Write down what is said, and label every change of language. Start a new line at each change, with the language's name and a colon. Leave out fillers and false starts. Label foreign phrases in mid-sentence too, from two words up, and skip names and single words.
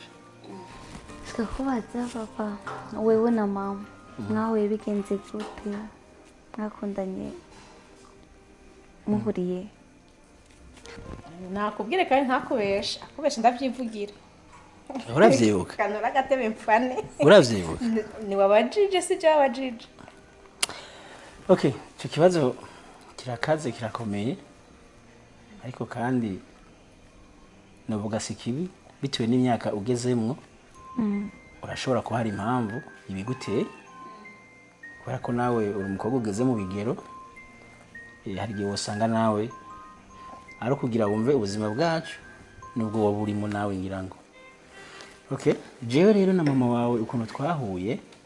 Rundi: Sikakubaza papa wewe na mama mwawe bigenze gute mwakundanye muhuriye? Nakubwire kandi ntakubesha akubesha ndavyivugira. Uravyibuka? Kanora gatebe mfane. Uravyibuka? Ni wabajije si je wabajije. Okay, cyo kibazo kirakaze kirakomeye ariko kandi navuga sikibi bitewe n'imyaka ugezemwo urashobora kuba hari impamvu ibiguteye kubera ko nawe uri umukobwa ugeze mu bigero hari igihe usanga nawe ari kugira wumve ubuzima bwacu nubwo wowe urimo nawe ngira ngo okay jewe rero na mama wawe ukuntu twahuye